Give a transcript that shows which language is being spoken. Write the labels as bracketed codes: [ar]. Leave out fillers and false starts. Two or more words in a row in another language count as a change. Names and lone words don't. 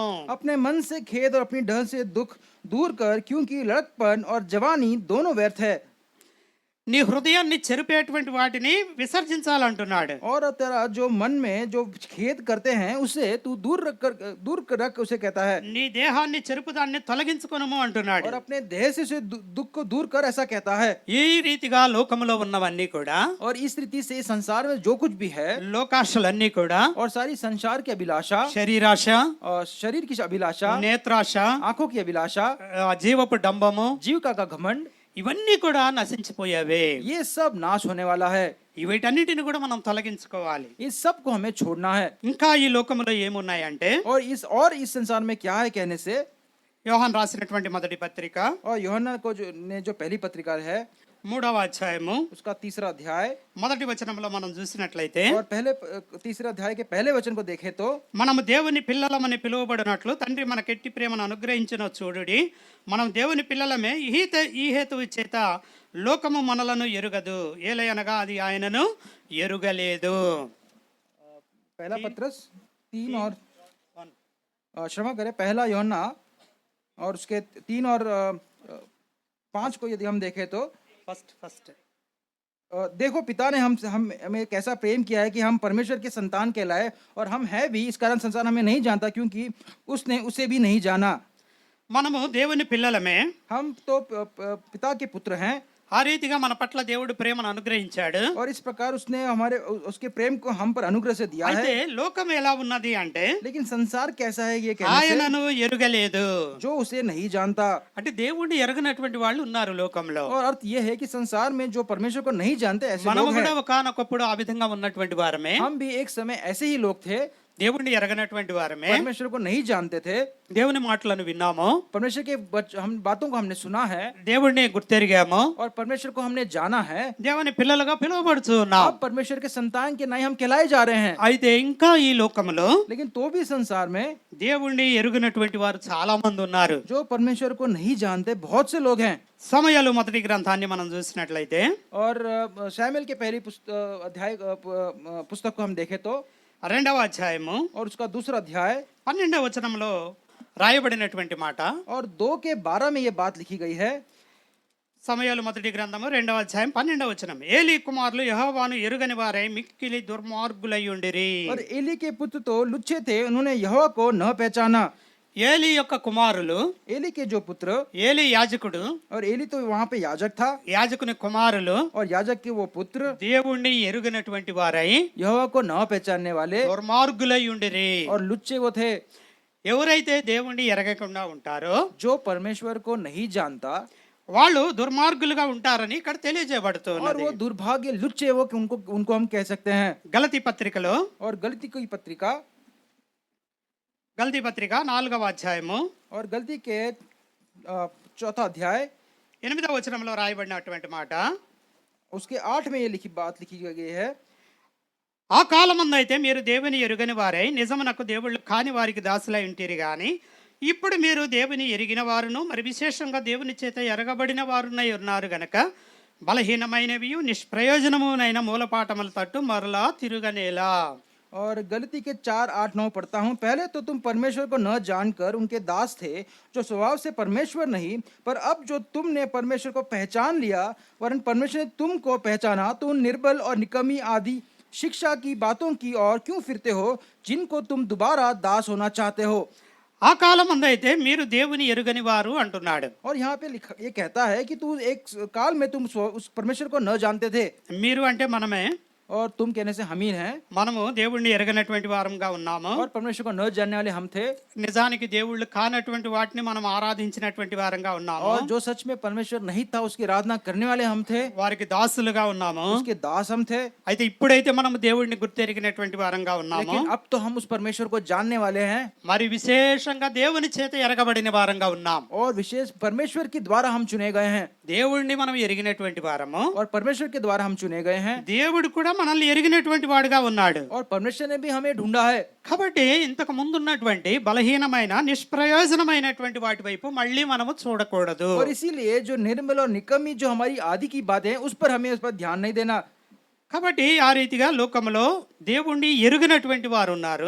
[hi] अपने मन से खेद और अपनी डर से दुख दूर कर, क्योंकि लड़कपन और जवानी दोनों व्यर्थ है। [te] నీ హృదయాన్ని చెరిపేటువంటి వాటిని విసర్జించాలంటున్నాడు. [hi] और तेरा जो मन में जो खेद करते हैं उसे तू दूर रख उसे कहता है। [te] నీ దేహాన్ని చెరుపు దాన్ని తొలగించుకునము అంటున్నాడు. [hi] और अपने देह से उसे दुख को दूर कर, ऐसा कहता है। [te] ఈ రీతిగా లోకములో ఉన్నవన్నీ కూడా, [hi] और इस रीति से संसार में जो कुछ भी है [te] లోకాశలన్నీ కూడా, [hi] और सारी संसार की अभिलाषा [te] శరీరాశ, [hi] और शरीर की अभिलाषा, [te] నేత్రాశ, [hi] आंखों की अभिलाषा, [te] జీవపు డంబము, [hi] जीविका का घमंड, [te] ఇవన్నీ కూడా నశించిపోయావే. [hi] ये सब नाश होने वाला है। [te] వీటన్నిటిని కూడా మనం తొలగించుకోవాలి. [hi] इस सब को हमें छोड़ना है। [te] ఇంకా ఈ లోకములో ఏమున్నాయంటే, [hi] और इस संसार में क्या है कहने से, [te] యోహాన్ రాసినటువంటి మొదటి పత్రిక [hi] और यूहन्ना को जो पहली पत्रिका है [te] 3వ అధ్యాయము [hi] उसका 3रा अध्याय [te] మొదటి వచనంలో మనం చూసినట్లయితే, [hi] और तीसरे अध्याय के पहले वचन को देखें तो [te] మనము దేవుని పిల్లలమని పిలువబడినట్లు తండ్రి మనకెట్టి ప్రేమను అనుగ్రహించిన చూడుడి, మనం దేవుని పిల్లలమే. ఈ హేతువు చేత లోకము మనలను ఎరుగదు, ఏలయనగా అది ఆయనను ఎరుగలేదు. [hi] पहला पत्रस 3 और क्षमा करें, पहला यूहन्ना और उसके 3 और 5 को यदि हम देखें तो फर्स्ट देखो पिता ने हमें कैसा प्रेम किया है कि हम परमेश्वर के संतान कहलाए, और हम है भी, इस कारण संसार हमें नहीं जानता क्योंकि उसने उसे भी नहीं जाना। [te] మనము దేవుని పిల్లలమే, [hi] हम तो पिता के पुत्र हैं। [te] ఆ రీతిగా మన పట్ల దేవుడు ప్రేమను అనుగ్రహించాడు. [hi] और इस प्रकार उसने उसके प्रेम को हम पर अनुग्रह से दिया [te] అయితే [hi] है। [te] లోకం ఎలా ఉన్నది అంటే, [hi] लेकिन संसार कैसा है ये कहने से, [te] ఆయనను ఎరుగలేదు. [hi] जो उसे नहीं जानता। [te] అంటే దేవుడిని ఎరగనటువంటి వాళ్ళు ఉన్నారు లోకంలో. [hi] और अर्थ ये है कि संसार में जो परमेश्वर को नहीं जानते ऐसे [te] మనము [hi] लोग [te] కూడా [hi] हैं। [te] ఒకానొకప్పుడు ఆ విధంగా ఉన్నటువంటి వారమే. [hi] हम भी एक समय ऐसे ही लोग थे, [te] దేవుడిని ఎరగనటువంటి వారమే. [hi] परमेश्वर को नहीं जानते थे, [te] దేవుని మాటలను విన్నాము, [hi] परमेश्वर के हम बातों को हमने सुना है, [te] దేవుడిని గుర్తెరిగాము, [hi] और परमेश्वर को हमने जाना है। [te] దేవుని పిల్లలుగా పిలువబడుచు ఉన్నాం. [hi] अब परमेश्वर के संतान के नाम हम कहलाए जा रहे हैं। [te] అయితే ఇంకా ఈ లోకములో [hi] लेकिन तो भी संसार में [te] దేవుణ్ణి ఎరుగనటువంటి వారు చాలా మంది ఉన్నారు. [hi] जो परमेश्वर को नहीं जानते बहुत से लोग हैं। [te] సమయాలు మొదటి గ్రంథాన్ని మనం చూసినట్లయితే, [hi] और शमूएल के पहली पुस्तक को हम देखें तो [te] 2వ అధ్యాయము [hi] और उसका 2रा अध्याय [te] 12వ వచనంలో రాయబడినటువంటి మాట, [hi] और 2 के 12 में ये बात लिखी गई है। [te] సమయాలు మొదటి గ్రంథము 2వ అధ్యాయం 12వ వచనం, ఏలీ కుమారులు యెహోవాను ఎరుగని వారై మిక్కిలి దుర్మార్గులై ఉండిరి. [hi] और एली के पुत्र तो लुच्चे थे, उन्होंने यहोवा को न पहचाना। [te] ఏలీ యొక్క కుమారులు, [hi] एली के जो पुत्र, [te] ఏలీ యాజకుడు, [hi] और एली तो वहां पे याजक था, [te] యాజకుని కుమారులు [hi] और याजक के वो पुत्र [te] దేవుణ్ణి ఎరుగనటువంటి వారై [hi] यहोवा को न पहचानने वाले [te] దుర్మార్గులై ఉండిరి. [hi] और लुच्चे वो थे। [te] ఎవరైతే దేవుణ్ణి ఎరగకుండా ఉంటారో [hi] जो परमेश्वर को नहीं जानता, [te] వాళ్ళు దుర్మార్గులుగా ఉంటారని ఇక్కడ [hi] और [te] తెలియజేయబడుతున్నది. [hi] वो दुर्भाग्य लुच्चे वो उनको हम कह सकते हैं। [te] గలతీ పత్రికలో, [hi] और गलती की पत्रिका, [te] గలతీ పత్రిక 4వ అధ్యాయము [hi] और गलती के 4था अध्याय [te] 8వ వచనంలో రాయబడినటువంటి మాట, [hi] उसके 8 में ये बात लिखी गई है। [te] ఆ కాలమందైతే మీరు దేవుని ఎరుగని వారై నిజమునకు దేవుళ్ళు కాని వారికి దాసులై ఉంటిరి గాని, ఇప్పుడు మీరు దేవుని ఎరిగిన వారును మరి విశేషంగా దేవుని చేత ఎరగబడిన వారునై ఉన్నారు గనక బలహీనమైనవి నిష్ప్రయోజనమునైన మూలపాఠముల తట్టు మరలా తిరుగనేలా. [hi] और गलती के 4, 8, 9 पढ़ता हूँ। पहले तो तुम परमेश्वर को न जानकर उनके दास थे, जो स्वभाव से परमेश्वर नहीं, पर अब जो तुमने परमेश्वर को पहचान लिया, वरन परमेश्वर ने तुमको पहचाना, तो उन निर्बल और निकम्मी आदि शिक्षा की बातों की ओर क्यों फिरते हो, जिनको तुम दोबारा दास होना चाहते हो। [te] ఆ కాలమందైతే మీరు దేవుని ఎరుగని వారు అంటున్నాడు. [hi] और यहाँ पे ये कहता है कि तू एक काल में तुम उस परमेश्वर को न जानते थे। [te] మీరు అంటే మనమే. [hi] और तुम कहने से हम ही हैं, [te] మనము దేవుణ్ణి ఎరగనటువంటి వారంగా ఉన్నాము. [hi] और परमेश्वर को न जानने वाले हम थे, [te] నిజానికి దేవుళ్ళు కానటువంటి వాటిని మనం ఆరాధించినటువంటి వారంగా ఉన్నాము. [hi] और जो सच में परमेश्वर नहीं था उसकी आराधना करने वाले हम थे, [te] వారికి దాసులుగా ఉన్నాము. [hi] उसके दास हम थे. [te] అయితే ఇప్పుడైతే మనం దేవుడిని గుర్తెరిగినటువంటి వారంగా ఉన్నాము. [hi] लेकिन अब तो हम उस परमेश्वर को जानने वाले हैं, [te] మరి విశేషంగా దేవుని చేత ఎరగబడిన వారంగా ఉన్నాం. [hi] और विशेष परमेश्वर के द्वारा हम चुने गए हैं, [te] దేవుణ్ణి మనం ఎరిగినటువంటి వారము. [hi] और परमेश्वर के द्वारा हम चुने गए हैं, [te] దేవుడు కూడా మనల్ని ఎరిగినటువంటి వాడుగా ఉన్నాడు. [hi] और परमेश्वर ने भी हमें ढूंढा है. [te] కాబట్టి ఇంతకు ముందు ఉన్నటువంటి బలహీనమైన నిష్ప్రయోజనమైనటువంటి వాటి వైపు మళ్ళీ మనము చూడకూడదు. [hi] और इसीलिए जो निर्मल और निकम्मी जो हमारी आदि की बातें हैं उस पर हमें उस पर ध्यान नहीं देना. [te] కాబట్టి ఆ రీతిగా లోకములో దేవుణ్ణి ఎరుగినటువంటి వారు ఉన్నారు.